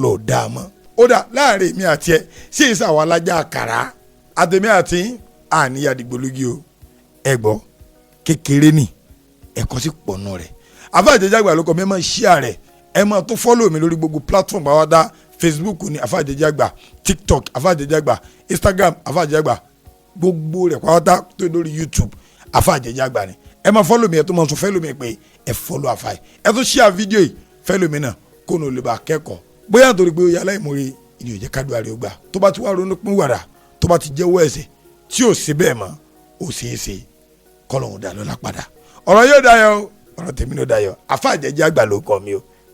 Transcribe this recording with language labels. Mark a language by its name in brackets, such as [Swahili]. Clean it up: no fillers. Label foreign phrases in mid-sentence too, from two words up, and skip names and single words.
[Yoruba] lọ́ọ̀ dáa mọ́ ó dà láàrin èmi àti ẹ ṣé èsì àwa lajá àkàrà àtẹ̀mí àti àníyá dìgbòlógì o ẹ gbọ́ kékeré ni ẹ̀kọ́ sì pọ̀ nù rẹ̀ Alfa Jeje Agba ló kọ́ mi ẹ máa share rẹ̀ ẹ máa tó follow mi lórí gbogbo platform pàwọ́dá Facebook ní Alfa Jeje Agba TikTok Alfa Jeje Agba Instagram Alfa Jeje Agba gbogbo rẹ̀ pàwọ́dá tó lórí YouTube Alfa Jeje Agba ni ẹ máa follow mi ẹ tó máa tún follow mi pé ẹ follow Alfa ẹ tó [English] share video [Yoruba] yìí follow mi náà kó ní olè bá kẹ́kọ̀ọ́ bóyá nítorí pé ó yà láìmọ̀re ìdí òjẹ́ kádùá rẹ̀ ó gbà tó bá ti wá ronú pín wàrà tó bá ti jẹ́wọ́ ẹ̀ṣẹ̀ tí ò sí bẹ́ẹ̀ mọ́ ó ṣeé ṣe kọ́lọ́hún dá lọ́la padà ọ̀rọ̀ yóò dayọ̀ ọ̀rọ̀ tèmi ló dayọ̀ Alfa Jeje Agba ló kọ́ mi o.